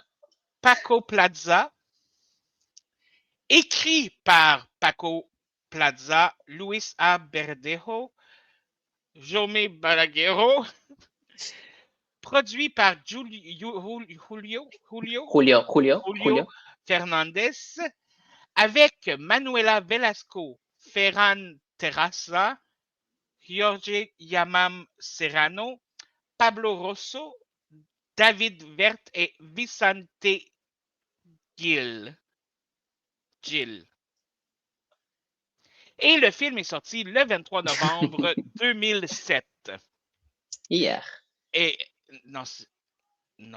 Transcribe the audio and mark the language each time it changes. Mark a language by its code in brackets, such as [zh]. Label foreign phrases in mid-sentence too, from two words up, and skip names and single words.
[fr] Paco Plaza, écrit par Paco Plaza, Luis A. Verdejo, Jaume Balaguerro, produit par Julio Julio. Fernandez, avec Manuela Velasco, Ferran Terrassa, Jorge Yamam Serrano, Pablo Rosso, David Vert et Vicente Gil. Et le film est sorti le 23 novembre 2007. Hier. Et non, non,